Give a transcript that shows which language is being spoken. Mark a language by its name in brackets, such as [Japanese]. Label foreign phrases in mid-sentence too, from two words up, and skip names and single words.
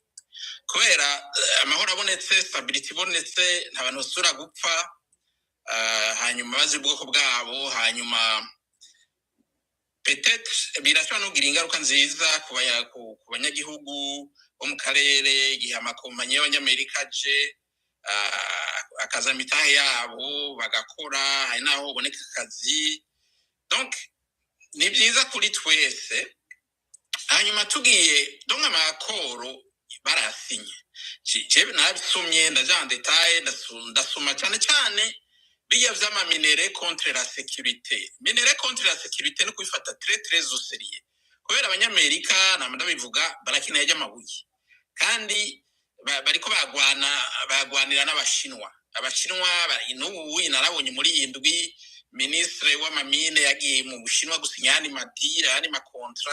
[Rundi] Kubera amahoro abonetse, stability ibonetse, nta bantu basura gupfa, hanyuma bazi ubwoko bwabo, hanyuma peut-être birashobora no kugira ingaruka nziza ku banyagihugu bo mu karere igihe amakompanyi y'abanyamerika aje akaza mitahe yabo bagakora, hari naho uboneka akazi. Donc ni byiza kuri twese. Hanyuma tugiye donc amakoro barasinye, jewe nabisomye ndaja [French] en detail, [Rundi] ndasoma cyane biya vyama minere [French] contre la sécurité. Minere contre la sécurité [Rundi] no kwifata [French] très au sérieux, [Rundi] kubera abanyamerika ndabivuga barakeneye y'amabuye kandi bariko bagwanira n'abashinwa. Abashinwa n'ubu narabonye muri indwi ministre w'amamine yagiye mu Bushinwa gusinyana madira yani makontra.